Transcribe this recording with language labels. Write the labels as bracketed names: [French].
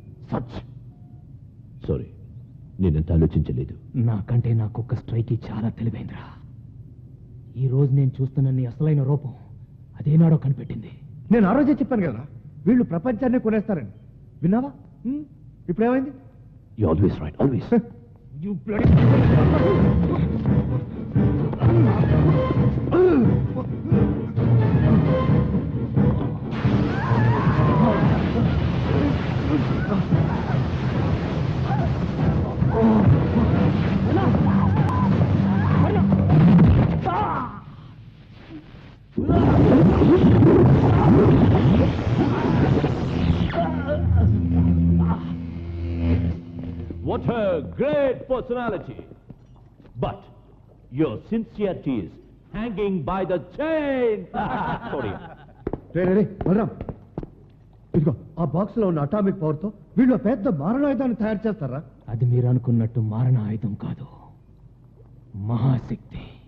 [Telugu] Such sorry, నేనంత ఆలోచించలేదు. నాకంటే నా కుక్క స్ట్రైక్ చాలా తెలివైందిరా. ఈ రోజు నేను చూస్తున్న నీ అసలైన రూపం అదేనాడో కనిపెట్టింది. నేను ఆ రోజే చెప్పాను కదా వీళ్ళు ప్రపంచాన్ని కొనేస్తారని. విన్నావా? ఇప్పుడేమైంది? [English] You always right, always. You bloody... What a great personality. But your sincerity is hanging by the chain. Sorry. [Telugu] Balaram, ఇదిగో ఆ బాక్స్ లో ఉన్న అటామిక్ పవర్ తో వీళ్ళు పెద్ద మారణాయుధాన్ని తయారు చేస్తారా? అది మీరు అనుకున్నట్టు మారణ ఆయుధం కాదు, మహాశక్తి.